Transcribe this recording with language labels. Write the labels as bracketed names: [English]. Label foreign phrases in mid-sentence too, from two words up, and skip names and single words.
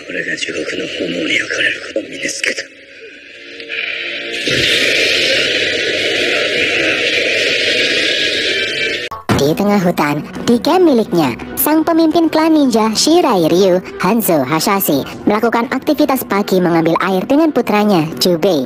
[Japanese] な地獄の炎に焼かれることを身につけた。 [Indonesian] Di tengah hutan, di camp miliknya, sang pemimpin klan ninja Shirai Ryu, Hanzo Hasashi, melakukan aktivitas pagi mengambil air dengan putranya, Jubei.